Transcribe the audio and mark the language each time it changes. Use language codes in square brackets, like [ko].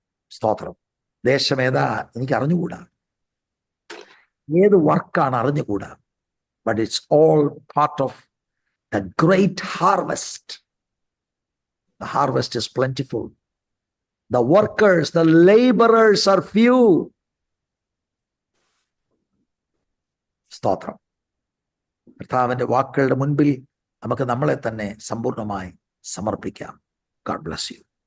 [ml] സ്തോത്രം. ദേശം ഏതാ എനിക്ക് അറിഞ്ഞുകൂടാ, ഏത് വർക്കാണ് അറിഞ്ഞുകൂടാ, [en] But it's all part of the great harvest. The harvest is plentiful. The workers, the laborers are few. [ml] സ്തോത്രം. കർത്താവിന്റെ വാക്കുകളുടെ മുൻപിൽ നമുക്ക് നമ്മളെ തന്നെ സമ്പൂർണ്ണമായി സമർപ്പിക്കാം. [en] God bless you.